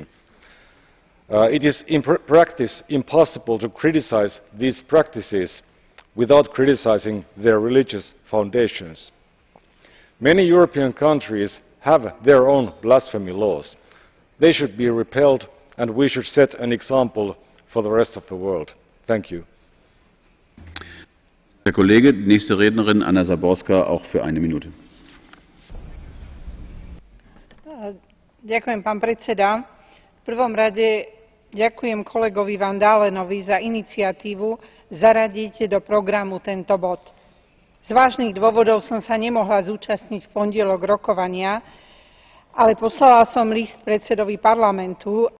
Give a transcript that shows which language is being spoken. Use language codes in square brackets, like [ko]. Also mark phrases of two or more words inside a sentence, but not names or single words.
[en] It is in practice impossible to criticize these practices without criticizing their religious foundations. Many European countries have their own blasphemy laws. They should be repealed, and we should set an example for the rest of the world. Thank you. [de] Herr Kollege, die nächste Rednerin Anna Záborská, auch für eine Minute. [sk] Ďakujem, pán predseda. V prvom rade ďakujem kolegovi Van Dalenovi za iniciatívu zaradiť do programu tento bod. Z vážnych dôvodov som sa nemohla zúčastniť v pondelok rokovania, ale poslala som list predsedovi parlamentu